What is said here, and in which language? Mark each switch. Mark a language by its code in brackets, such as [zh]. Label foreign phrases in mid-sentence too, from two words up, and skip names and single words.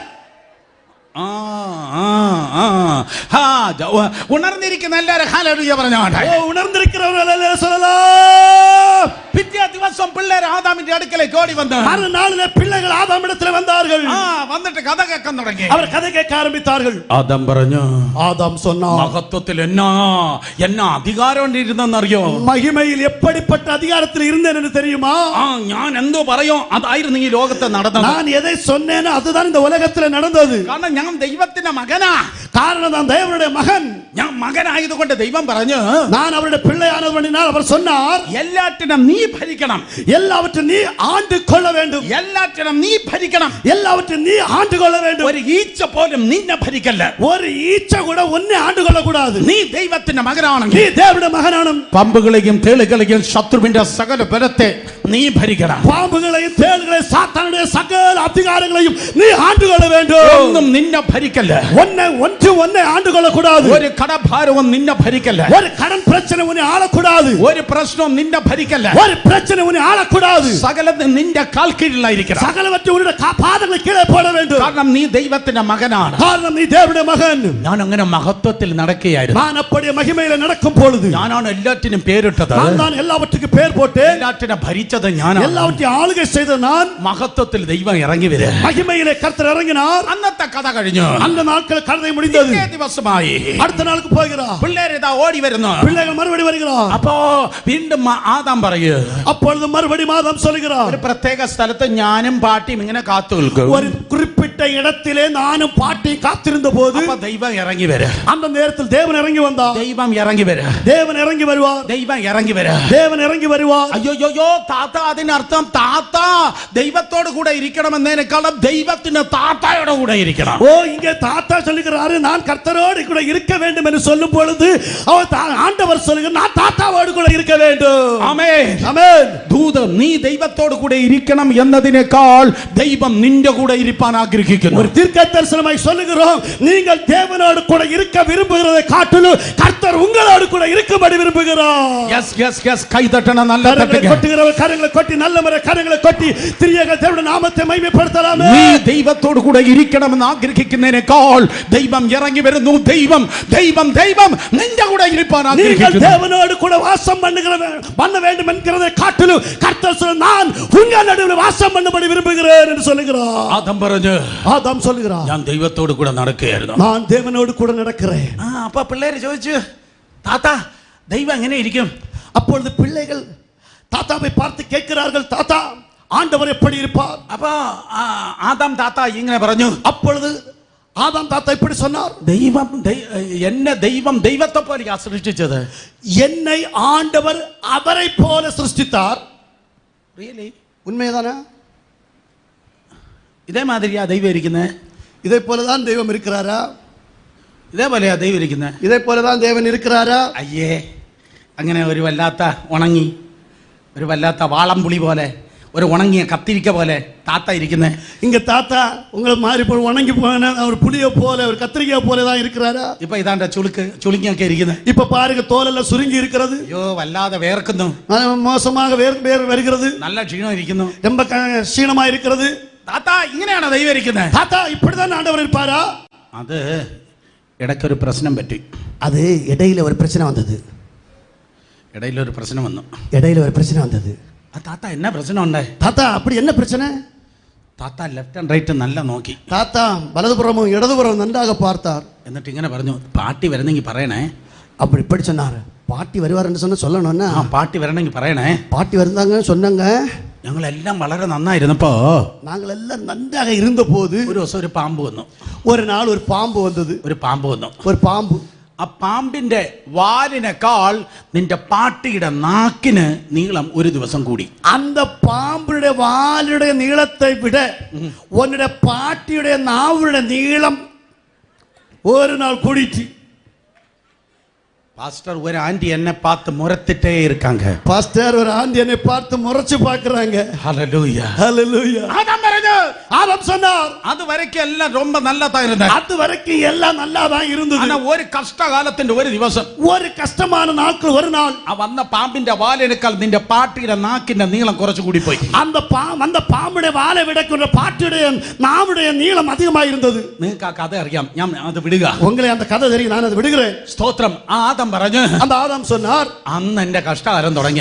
[ml] ഉണർന്നിരിക്കുന്ന എല്ലാവരും ഹല്ലേലൂയ പറഞ്ഞാട്ടെ. [ta] ഉണർന്നിരിക്കുന്നവர்கள் அல்லேலூயா சொல்லலாம். [ml] പിറ്റേ ദിവസം പിള്ളേർ ആദാമിന്റെ അടുക്കലേക്ക് ഓടി വന്നു. [ta] மறுநாளிலே பிள்ளைகள் ஆதாமிடத்தில் வந்தார்கள். [ml] വന്നിട്ട് കഥ കേൾക്കാൻ തുടങ്ങി. [ta] അവർ കഥ കേൾക്കാൻ ആരംഭിத்தார்கள். [ml] ആദാം പറഞ്ഞു, [ta] ஆதாம் சொன்னான், [ml] മഹത്വത്തിൽ എന്നാ അധികാരം ഇരുന്നെന്നറിയോ? [ta] மகிமையில் எப்படிப்பட்ட அதிகாரத்தில் இருந்தேன் என்று தெரியுமா? [ml] ഞാൻ എന്തോ പറയോ അതായിരുന്നു ഈ ലോകത്തെ നടന്നത്. [ta] நான் எதை சொன்னேனோ அதுதான் இந்த உலகத்தில் நடந்தது. [ml] കാരണം ഞാൻ ദൈവത്തിന്റെ മകനാ. [ta] காரணம் நான் தேவனுடைய மகன். [ml] ഞാൻ മകനായതുകൊണ്ട് ദൈവം പറഞ്ഞു, [ta] நான் அவருடைய பிள்ளையானவனால் அவர் சொன்னார், [ml] എല്ലാറ്റിനും നീ ഭരിക്കണം, [ta] எல்லாவற்றையும் நீ ஆண்டு கொள்ள வேண்டும், [ml] എല്ലാറ്റിനും നീ ഭരിക്കണം, [ta] எல்லாவற்றையும் நீ ஆண்டு கொள்ள வேண்டும். [ml] ഒരു ഈച്ച പോലും നിന്നെ ഭരിക്കല്ല. [ta] ஒரு ஈச்ச கூட ஒன்னே ஆண்டு கொள்ள கூடாது. [ml] നീ ദൈവത്തിന്റെ മകനാണെങ്കിൽ, [ta] நீ தேவனுடைய மகனானும், [ml] പാമ്പുകളെയും തേളുകളെയും ശത്രുവിന്റെ സകല ബലത്തെ നീ ഭരിക്കണം. [ta] பாம்புகளையும் தேள்களையும் சாத்தானுடைய சகல அதிகாரங்களையும் நீ ஆண்டு கொள்ள வேண்டும். [ml] ഒന്നും നിന്നെ ഭരിക്കല്ല. [ta] ஒன்றை ஆண்டு கொள்ள கூடாது. [ml] ഒരു കടഭാരവും നിന്നെ ഭരിക്കല്ല. [ta] ஒரு கடன் பிரச்சனை உன்னை ஆளக்கூடாது. [ml] ഒരു പ്രശ്നവും നിന്നെ ഭരിക്കല്ല. [ta] ஒரு பிரச்சனை உன்னை ஆளக்கூடாது. [ml] സകലതും നിന്റെ കാൽ കീഴിലായിരിക്കണം. [ta] சகலவற்றையும் உன்னுடைய பாதங்களை கீழே போட வேண்டும். [ml] കാരണം നീ ദൈവത്തിന്റെ മകനാണ്. [ta] காரணம் நீ தேவனுடைய மகன். [ml] ഞാൻ അങ്ങനെ മഹത്വത്തിൽ നടക്കുകയായിരുന്നു. [ta] நான் அப்படியே மகிமையில நடக்கும் பொழுது [ml] ഞാനാണ് എല്ലാറ്റിനും പേരിട്ടത്. [ta] நான் தான் எல்லாவற்றுக்கும் பேர் போட்டேன். [ml] എല്ലാറ്റിനും ഭരിച്ചത് ഞാനാണ്. [ta] எல்லாவற்றையும் ஆளுகை செய்த நான். [ml] മഹത്വത്തിൽ ദൈവം ഇറങ്ങി വരിക. [ta] மகிமையிலே கர்த்தர் இறங்கினார். [ml] അന്നത്തെ കഥ കഴിഞ്ഞു. [ta] அந்த நாட்கள் கதை முடிந்தது. [ml] ദിവസമായി [ta] அடுத்த கானானுக்கு போகிறார். [ml] പിള്ളേര് ഇതാ ഓടി വരുന്നു. [ta] பிள்ளைகள் மறுபடி வருகிறார். [ml] അപ്പോ വീണ്ടും ആദാം പറയൂ, [ta] அப்பொழுது மறுபடியும் ஆதாம் சொல்கிறார், [ml] ഒരു പ്രത്യേക സ്ഥലത്ത് ഞാനും പാട്ടിയും ഇങ്ങനെ കാത്തു നിൽക്കും. [ta] ஒரு குறிப்பிட்ட இடத்திலே நானும் பாட்டியும் காத்திருந்த போது [ml] അപ്പൊ ദൈവം ഇറങ്ങി വരും. [ta] அந்த நேரத்தில் தேவன் இறங்கி வந்தார். [ml] ദൈവം ഇറങ്ങി വരും. [ta] தேவன் இறங்கி வருவார். [ml] ദൈവം ഇറങ്ങി വരും. [ta] தேவன் இறங்கி வருவார். [ml] അയ്യോയ്യോ താത്ത, അതിനർത്ഥം താത്ത ദൈവത്തോട് കൂടെ ഇരിക്കണമെന്നതിനേക്കാളും ദൈവത്തിന് താത്തയുടെ കൂടെ ഇരിക്കണം. [ta] ஓ, இங்கே தாத்தா சொல்லுகிறாரு, நான் கர்த்தரோடு கூட இருக்க வேண்டும் என்று சொல்லும் பொழுது ஆண்டவர் சொல்லுகிறார், நான் தாத்தாவோடு கூட இருக்க வேண்டும். [ml] ആമേൻ. [ta] ஆமென். [ml] ദൂതൻ, നീ ദൈവത്തോട് കൂടെ ഇരിക്കണം എന്നതിനേക്കാൾ ദൈവം നിന്റെ കൂടെ ഇരിപ്പാൻ ആഗ്രഹിക്കുന്നു. [ta] ஒரு தீர்க்கதரிசனமாய் சொல்லுகிறோம், நீங்கள் தேவனோடு கூட இருக்க விரும்புகிறதை காட்டிலும் கர்த்தர் உங்களோடு கூட இருக்கும்படி விரும்புகிறார். [en] yes yes yes, [ml] കൈതട്ടണ നല്ല [ta] கரங்களை கொட்டுகிறவர் கரங்களை கொட்டி, நல்ல முறை கரங்களை கொட்டி திரியக தேவனுடைய நாமத்தை மகிமைப்படுத்தலாமே. [ml] നീ ദൈവത്തോട് കൂടെ ഇരിക്കണമെന്ന് ആഗ്രഹിക്കുന്നതിനേക്കാൾ ദൈവം ഇറങ്ങി വരുന്നു. ദൈവം ദൈവം ദൈവം നിന്റെ കൂടെ ഇരിപ്പാൻ [ta] நீங்கள் [ml] ആഗ്രഹിക്കുന്നു. [ta] தேவனோடு கூட வாசம் பண்ண வேண்டும் என்கிறதை காட்டிலும் கர்த்தர் சொல்ல, நான் உங்கள் நடுவில் வாசம் பண்ணும்படி விரும்புகிறேன் என்று சொல்லுகிறார். [ml] ആദം പറഞ്ഞു, [ta] ஆதாம் சொல்லுகிறார், [ml] ഞാൻ ദൈവത്തോട് കൂടെ നടക്കുകയായിരുന്നു. [ta] நான் தேவனோடு கூட நடக்கிறேன். [ml] അപ്പൊ പിള്ളേര് ചോദിച്ചു, താത്ത ദൈവം എങ്ങനെ ഇരിക്കും? [ta] அப்பொழுது பிள்ளைகள் தாத்தாவை பார்த்து கேட்கிறார்கள், தாத்தா ஆண்டவர் எப்படி இருப்பார்? [ml] അപ്പൊ ആദാം താത്ത ഇങ്ങനെ പറഞ്ഞു. [ta] அப்பொழுது ஆதாம் தாத்தா இப்படி சொன்னார், [ml] ദൈവം എന്നെ ദൈവം ദൈവത്തെ പോലെയാ സൃഷ്ടിച്ചത്. [ta] என்னை ஆண்டவர் அவரை போல சிருஷ்டித்தார். [ml] റിയലി? [ta] உண்மைதானே? [ml] ഇതേമാതിരിയാ ദൈവം ഇരിക്കുന്നത്? [ta] இதை போலதான் தெய்வம் இருக்கிறாரா? [ml] ഇതേപോലെയാ ദൈവം ഇരിക്കുന്നത്? [ta] இதை போலதான் தேவன் இருக்கிறாரா? [ml] അയ്യേ, അങ്ങനെ ഒരു വല്ലാത്ത ഉണങ്ങി, ഒരു വല്ലാത്ത വാളംപുളി പോലെ, ഒരു ഉണങ്ങിയ കത്തിരിക്ക പോലെ താത്ത ഇരിക്കുന്നത്. [ta] இங்க தாத்தா உங்களை மாறி போய் உணங்கி போன ஒரு புளிய போல, ஒரு கத்திரிக்காய் போல தான் இருக்கிறாரா? [ml] ഇപ്പൊ ഇതാണ്ട ചുളുങ്ങിയൊക്കെ ഇരിക്കുന്നത്. [ta] இப்ப பாருங்க, தோலெல்லாம் சுருங்கி இருக்கிறது. [ml] അയ്യോ, വല്ലാതെ വേർക്കുന്നു, [ta] மோசமாக வேர் வருகிறது, [ml] നല്ല ക്ഷീണം ഇരിക്കുന്നു. [ta] ரொம்ப ക്ഷീണமா இருக்கிறது. [ml] താത്ത ഇങ്ങനെയാണോ ദൈവം ഇരിക്കുന്നത്? [ta] தாத்தா இப்படிதான் ஆண்டவர் இருப்பாரா? [ml] അത് ഇടയ്ക്കൊരു പ്രശ്നം പറ്റി. [ta] அது இடையில ஒரு பிரச்சனை வந்தது. [ml] ഇടയിലൊരു പ്രശ്നം വന്നു. [ta] இடையில ஒரு பிரச்சனை வந்தது. [ml] താത്ത എന്നാ പ്രശ്നം ഉണ്ടായി? [ta] தாத்தா அப்படி என்ன பிரச்சனை? [ml] താത്ത [en] left and right [ml] നല്ല നോക്കി. [ta] தாத்தா வலதுபுறமும் இடதுபுறமும் நன்றாக பார்த்தார். [ml] എന്നിട്ട് ഇങ്ങനെ പറഞ്ഞു, പാട്ടി വരണമെങ്കിൽ പറയണേ. [ta] அப்படி இப்படி சொன்னார், பாட்டி வருவாருன்னு சொன்ன சொல்லணும்னா, [ml] പാട്ടി വരണമെങ്കിൽ പറയണേ. [ta] பாட்டி வந்தாங்க சொன்னாங்க. [ml] ഞങ്ങളെല്ലാം വളരെ നന്നായിരുന്നപ്പോ [ta] நாங்கள் எல்லாம் நன்றாக இருந்த போது [ml] ഒരു ദിവസം ഒരു പാമ്പ് വന്നു. [ta] ஒரு நாள் ஒரு பாம்பு வந்தது. [ml] ഒരു പാമ്പ് വന്നു. [ta] ஒரு பாம்பு. [ml] ആ പാമ്പിന്റെ വാലിനേക്കാൾ നിന്റെ പാട്ടിയുടെ നാക്കിന് നീളം ഒരു ദിവസം കൂടി. [ta] அந்த பாம்புடைய வாலுடைய நீளத்தை விட உன்னுடைய பாட்டியுடைய நாவுடைய நீளம் ஒரு நாள் கூடிச்சு. பாஸ்டர், ஒரு ஆண்டி என்னை பார்த்து முறைத்திட்டே இருக்காங்க. பாஸ்டர், ஒரு ஆண்டி என்னை பார்த்து முறைச்சு பார்க்கறாங்க. ஹல்லேலூயா, ஹல்லேலூயா. [ml] ஆதாம் പറഞ്ഞു, [ta] ஆதாம் சொன்னார், அது வரைக்கும் எல்லாம் ரொம்ப நல்லதா இருந்தது. அது வரைக்கும் எல்லாம் நல்லா தான் இருந்தது. ஆனா ஒரு [ml] கஷ்ட காலത്തിന്റെ ഒരു ദിവസം, [ta] ஒரு கஷ்டமான நாட்கள் ஒரு நாள், [ml] ആ വന്ന പാമ്പിന്റെ വാലിനേക്കാൾ നിന്റെ പാട്ടിയുടെ നാക്കിന്റെ നീളം കുറച്ചു കൂടി പോയി. [ta] அந்த பாம்புடைய வாலை விட பாட்டியுடைய நாவுடைய நீளம் அதிகமாக இருந்தது. [ml] നിങ്ങൾക്ക് ആ കഥ അറിയാം, ഞാൻ അത് വിടുക. [ta] உங்களை அந்த கதை தெரியும், நான் அதை விடுகிறேன். [ml] സ്തോത്രം. ആദാം പറഞ്ഞു, [ta] அந்த ஆதாம் சொன்னார், [ml] അന്ന് എന്റെ കഷ്ടകാലം തുടങ്ങി.